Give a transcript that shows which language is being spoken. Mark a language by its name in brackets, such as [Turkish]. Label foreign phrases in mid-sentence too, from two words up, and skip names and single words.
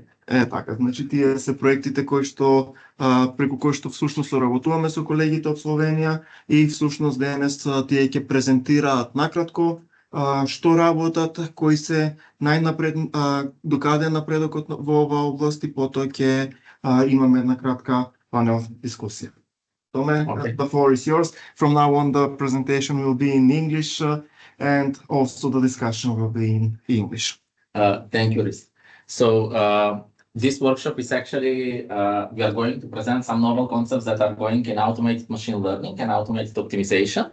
[Macedonian] Така, значи тие се проектите кои што преку кои што всушност соработуваме со колегите од Словенија и всушност денес тие ќе презентираат накратко што работат, кои се најнапред, докаде напредокот во оваа област и потоа ќе имаме една кратка панел дискусија. [English] Tome, the floor is yours. From now on, the presentation will be in English and also the discussion will be in English. Thank you, Riz. So this workshop is actually, we are going to present some novel concepts that are going in automated machine learning and automated optimization.